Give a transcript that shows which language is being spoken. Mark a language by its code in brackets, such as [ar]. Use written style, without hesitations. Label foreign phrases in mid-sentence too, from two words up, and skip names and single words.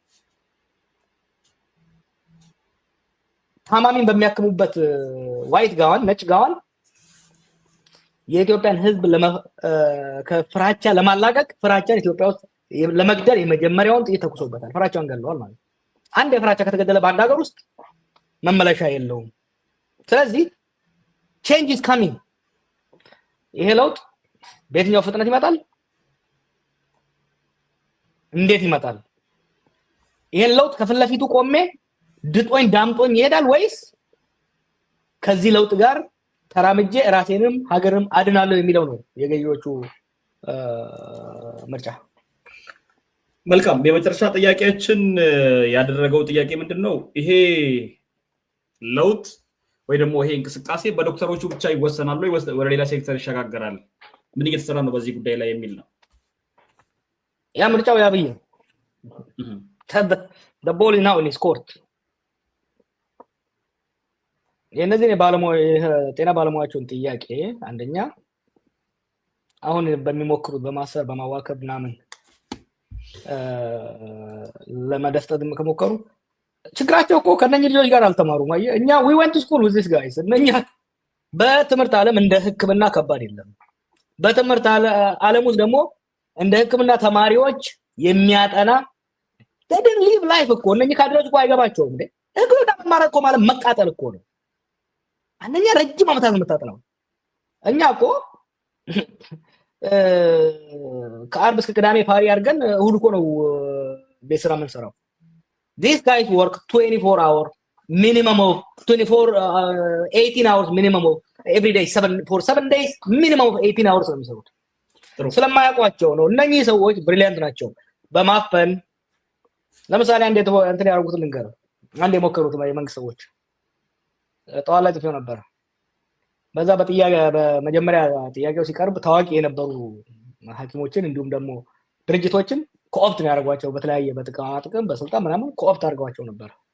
[am] ታማሚን በሚያክሙበት ዋይት ጋዋን ነጭ ጋዋን የኢትዮጵያን ህዝብ ከፍራቻ ለማላቀቅ ፍራቻን ኢትዮጵያ ውስጥ ለመግደል የመጀመሪያውን ጥይት ተኩሶበታል። ፍራቻን ገለዋል ማለት አንድ የፍራቻ ከተገደለ በአንድ ሀገር ውስጥ መመለሻ የለውም። ስለዚህ [en] change is coming። [am] ይሄ ለውጥ በየትኛው ፍጥነት ይመጣል? እንዴት ይመጣል? ይሄን ለውጥ ከፊት ለፊቱ ቆሜ ድጦኝ ዳምጦኝ ይሄዳል ወይስ ከዚህ ለውጥ ጋር ተራምጄ ራሴንም ሀገርም አድናለሁ የሚለው ነው የገዢዎቹ ምርጫ። መልካም የመጨረሻ ጥያቄያችን ያደረገው ጥያቄ ምንድነው? ይሄ ለውጥ ወይ ደግሞ ይሄ እንቅስቃሴ በዶክተሮቹ ብቻ ይወሰናል ወይ ወደ ሌላ ሴክተር ይሸጋገራል ምን እየተሰራ ነው በዚህ ጉዳይ ላይ የሚል ነው ያ ምርጫው ያብይ [en] the ball is now in his court [am] የነዚህ ጤና ባለሙያዎችን ጥያቄ አንደኛ አሁን በሚሞክሩት በማሰር በማዋከብ ምናምን ለማደፍጠት ከሞከሩ ችግራቸው እኮ ከነኚህ ልጆች ጋር አልተማሩም እኛ [en] we went to school with these guys [am] እኛ በትምህርት ዓለም እንደ ህክምና ከባድ የለም በትምህርት ዓለም ውስጥ ደግሞ እንደ ህክምና ተማሪዎች የሚያጠና [en] they didn't live life [am] እኮ እነኚህ ካድሬዎች እኮ አይገባቸውም እንዴ ህክምና መማር እኮ ማለት መቃጠል እኮ ነው አንደኛ ረጅም ዓመታት መታጠናው እኛ እኮ ከአርብ እስከ ቅዳሜ ፓሪ አድርገን እሁድ እኮ ነው በስራ መንሰራው [en] these guys work 24 hours minimum of 18 hours minimum of every day 7 days minimum of 18 hours [am] ነው የሚሰሩት ስለማያውቋቸው ነው እነኚህ ሰዎች ብሪሊያንት ናቸው በማፈን ለምሳሌ አንዴ እንትን ያደርጉት ልንገር አንዴ ሞከሩት የመንግስት ሰዎች ጠዋት ላይ ጥፊው ነበር በዛ በመጀመሪያ ጥያቄው ሲቀርብ ታዋቂ የነበሩ ሐኪሞችን እንዲሁም ደግሞ ድርጅቶችን ኮኦፕት ነው ያደርጓቸው በተለያየ በጥቅም በስልጣን ምናምን ኮኦፕት አድርጓቸው ነበር